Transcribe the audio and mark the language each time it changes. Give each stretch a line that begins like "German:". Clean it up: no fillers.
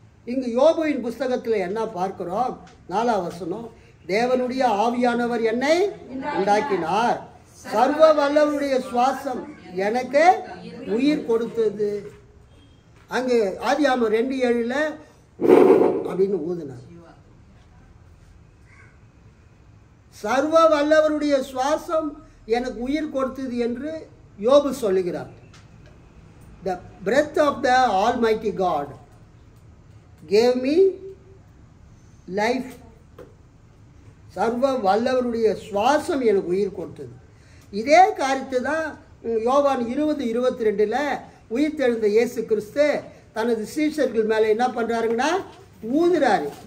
Tamil: இங்கு யோபுவின் புஸ்தகத்தில் என்ன பார்க்கிறோம்? 4ஆம் வசனம், தேவனுடைய ஆவியானவர் என்னை உண்டாக்கினார், சர்வ வல்லவருடைய சுவாசம் எனக்கு உயிர் கொடுத்தது. அங்கு ஆதியாகமம் 2:7 அப்படின்னு ஊதினார். சர்வ வல்லவருடைய சுவாசம் எனக்கு உயிர் கொடுத்தது என்று யோபு சொல்லுகிறார்.
English: The breath of the Almighty God gave me life.
Tamil: சர்வ வல்லவருடைய சுவாசம் எனக்கு உயிர் கொடுத்தது. இதே காரியத்தை தான் யோவான் 20:22 உயிர்த்தெழுந்த இயேசு கிறிஸ்து தனது சீஷர்கள் மேலே என்ன பண்ணுறாருங்கன்னா ஊதுறாரு.